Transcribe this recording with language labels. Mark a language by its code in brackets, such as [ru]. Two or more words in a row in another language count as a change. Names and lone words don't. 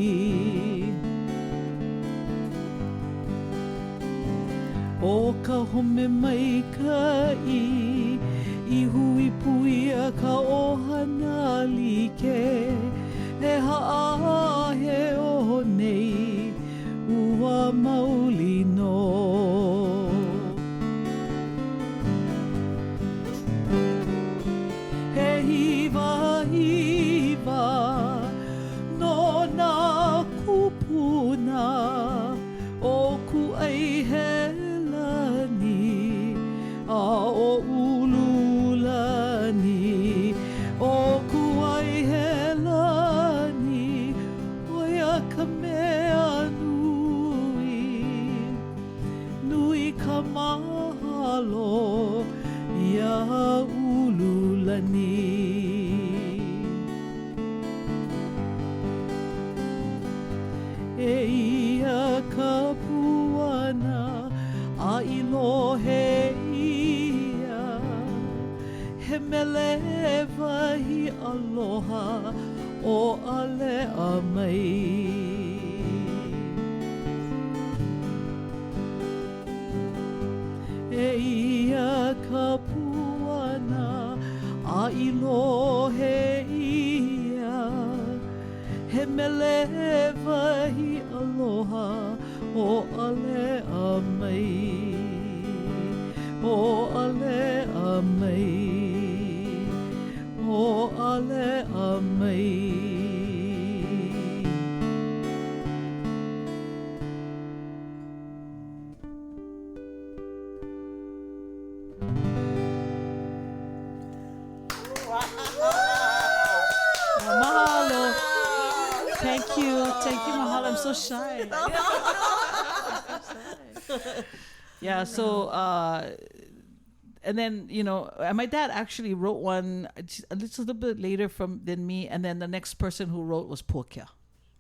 [haw] O ka home mai ka I hui pui a ka ʻohana like e haa he o nei ua mauli no. He hiwa hiwa no na kupuna o kuʻaihelani a o ululani o kuʻaihelani o ia ka mea nui ka mahalo ia ululani. E ia ka puana a ilohe ia he mele wahi aloha o ale amai. E ia ka puana a ilohe ia he mele wahi aloha o ale amai. O ale amai. O ale amai. Mahalo. [en] Thank you, mahalo. I'm so shy. Yeah, so and then my dad actually wrote one a little bit later than me, and then the next person who wrote was Pōkea.